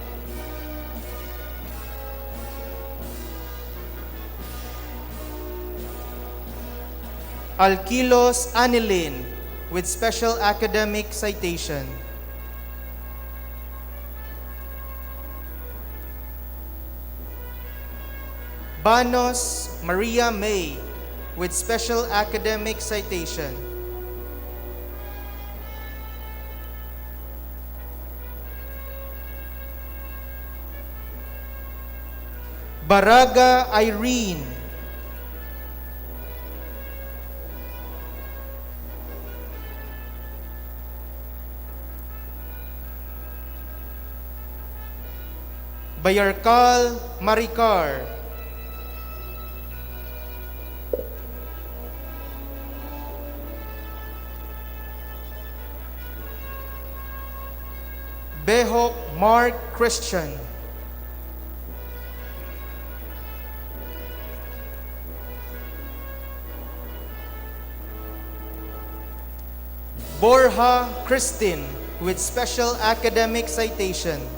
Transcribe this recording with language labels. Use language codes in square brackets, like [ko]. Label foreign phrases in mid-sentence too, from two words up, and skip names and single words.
[en] Alquilos Anilin with special academic citation. Banos Maria May with special academic citation. Baraga Irene. Bayarkal Maricar. Behok Mark Christian. Borja Christine with special academic citation.